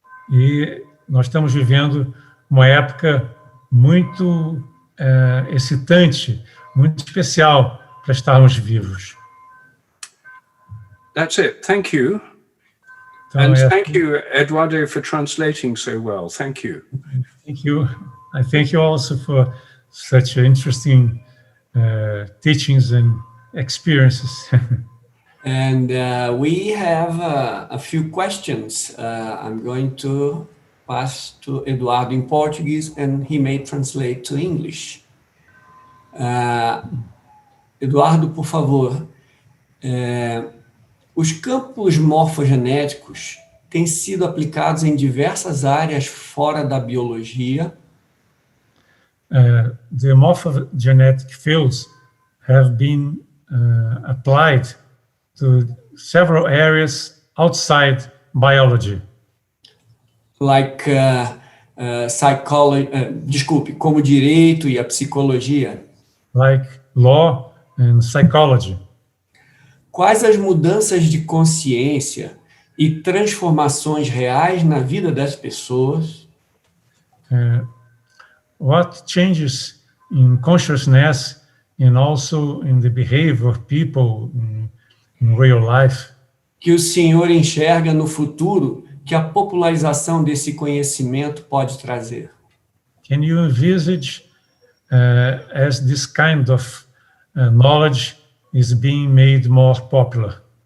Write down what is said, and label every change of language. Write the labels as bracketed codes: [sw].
[pt] E nós estamos vivendo uma época muito excitante, muito especial para estarmos vivos. [en] That's it. Thank you. [pt] Então, [en] And thank you, Eduardo, for translating so well. Thank you. Thank you. I thank you also for such interesting teachings and experiences. And we have a few questions. I'm going to pass to Eduardo in Portuguese, and he may translate to English. [pt] Eduardo, por favor, os campos morfogenéticos têm sido aplicados em diversas áreas fora da biologia. [en] The morphogenetic fields have been applied to several areas outside biology. Like psychology, [pt] como direito e a psicologia. [en] Like law and psychology. [pt] Quais as mudanças de consciência e transformações reais na vida das pessoas? [en] What changes in consciousness and also in the behavior of people in real life? [pt] Que o senhor enxerga no futuro que a popularização desse conhecimento pode trazer? [en] Can you envisage as this kind of knowledge is being made more popular?